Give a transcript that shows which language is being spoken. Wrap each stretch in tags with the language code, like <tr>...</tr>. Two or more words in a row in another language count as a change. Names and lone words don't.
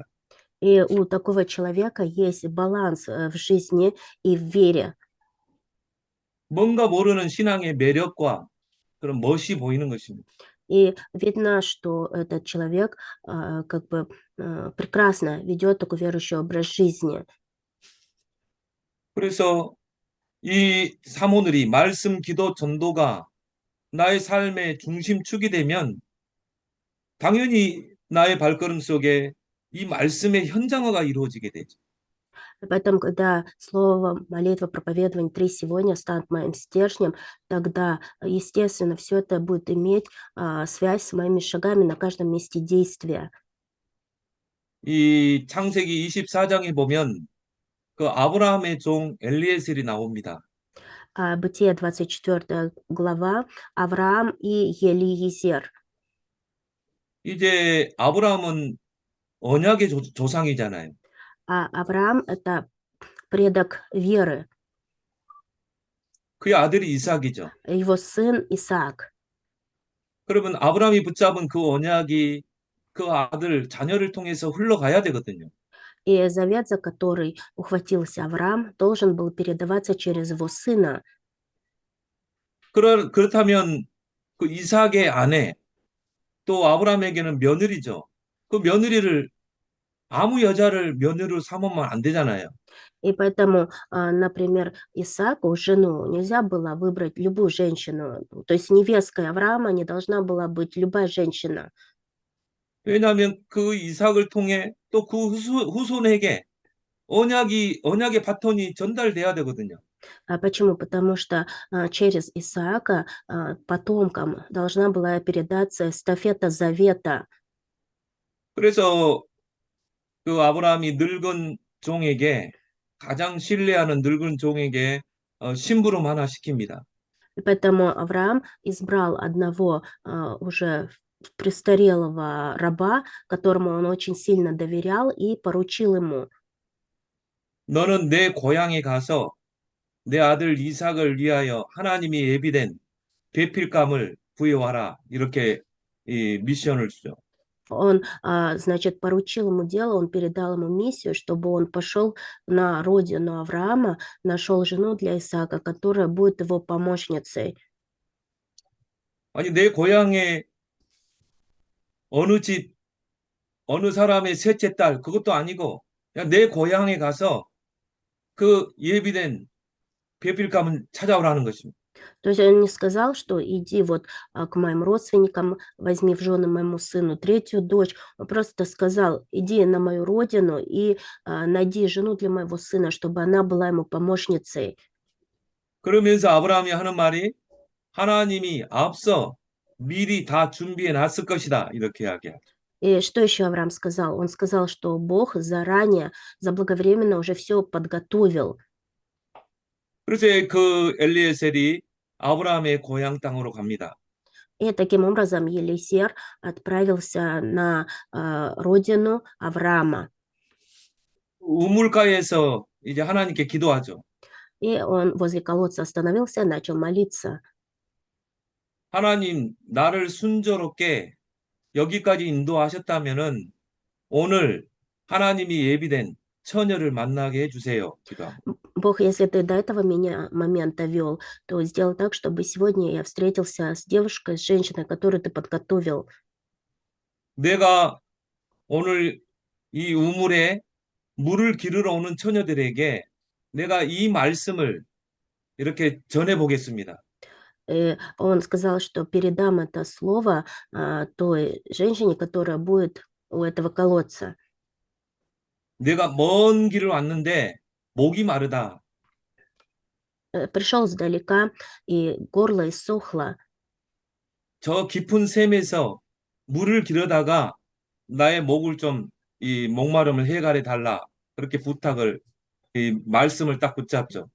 <ru>И у такого человека есть баланс в жизни и в вере.</ru> <ko>뭔가 모르는 신앙의 매력과 그런 멋이 보이는 것입니다.</ko> <ru>И видно, что этот человек как бы прекрасно ведет такой верующий образ жизни.</ru> <ko>그래서 이 삼오늘이 말씀, 기도, 전도가 나의 삶의 중심축이 되면 당연히 나의 발걸음 속에 이 말씀의 현장화가 이루어지게 되죠.</ko> <ru>Поэтому, когда слово, молитва, проповедование три сегодня станут моим стержнем, тогда, естественно, все это будет иметь связь с моими шагами на каждом месте действия.</ru> <ko>이 창세기 24장에 보면 그 아브라함의 종 엘리에셀이 나옵니다.</ko> <ru>Бытие 24 глава, Авраам и Елиезер.</ru> <ko>이제 아브라함은 언약의 조상이잖아요.</ko> <ru>Авраам – это предок веры,</ru> <ko>그의 아들이 이삭이죠.</ko> <ru>его сын Исаак.</ru> <ko>그러면 아브라함이 붙잡은 그 언약이 그 아들, 자녀를 통해서 흘러가야 되거든요.</ko> <ru>И завет, за который ухватился Авраам, должен был передаваться через его сына.</ru> <ko>그렇다면 그 이삭의 아내, 또 아브라함에게는 며느리죠. 그 며느리를 아무 여자를 며느리로 삼으면 안 되잖아요.</ko> <ru>И поэтому, например, Исааку, жену, нельзя было выбрать любую женщину. То есть невесткой Авраама не должна была быть любая женщина.</ru> <ko>왜냐하면 그 이삭을 통해 또 그 후손에게 언약의 바톤이 전달돼야 되거든요.</ko> <ru>А почему? Потому что через Исаака потомкам должна была передаться эстафета завета.</ru> <ko>그래서 그 아브라함이 늙은 종에게 가장 신뢰하는 늙은 종에게 심부름 하나 시킵니다.</ko> <ru>И поэтому Авраам избрал одного уже престарелого раба, которому он очень сильно доверял, и поручил ему:</ru> <ko>너는 내 고향에 가서 내 아들 이삭을 위하여 하나님이 예비된 배필감을 구해와라. 이렇게 이 미션을 주죠.</ko> <ru>Он, значит, поручил ему дело, он передал ему миссию, чтобы он пошел на родину Авраама, нашел жену для Исаака, которая будет его помощницей.</ru> <ko>아니, 내 고향에 어느 집, 어느 사람의 셋째 딸, 그것도 아니고, 그냥 내 고향에 가서 그 예비된 배필감을 찾아오라는 것입니다.</ko> <ru>То есть он не сказал, что иди вот к моим родственникам, возьми в жены моему сыну третью дочь. Он просто сказал: иди на мою родину и найди жену для моего сына, чтобы она была ему помощницей.</ru> <ko>그러면서 아브라함이 하는 말이 하나님이 앞서 미리 다 준비해 놨을 것이다. 이렇게 이야기하죠.</ko> <ru>И что еще Авраам сказал? Он сказал, что Бог заранее, заблаговременно уже все подготовил.</ru> <ko>그래서 그 엘리에셀이 아브라함의 고향 땅으로 갑니다.</ko> <ru>И таким образом Елисер отправился на родину Авраама.</ru> <ko>우물가에서 이제 하나님께 기도하죠.</ko> <ru>И он возле колодца остановился и начал молиться:</ru> <ko>하나님, 나를 순조롭게 여기까지 인도하셨다면은 오늘 하나님이 예비된 처녀를 만나게 해주세요. 기도합니다.</ko> <ru>Бог, если ты до этого момента вел, то сделай так, чтобы сегодня я встретился с девушкой, с женщиной, которую ты подготовил.</ru> <ko>내가 오늘 이 우물에 물을 기르러 오는 처녀들에게 내가 이 말씀을 이렇게 전해 보겠습니다.</ko> <ru>И он сказал, что передам это слово той женщине, которая будет у этого колодца.</ru> <ko>내가 먼 길을 왔는데 목이 마르다.</ko> <ru>Пришел сдалека, и горло иссохло.</ru> <ko>저 깊은 샘에서 물을 기르다가 나의 목을 좀 이 목마름을 해결해 달라. 그렇게 부탁을 이 말씀을 딱 붙잡죠.</ko>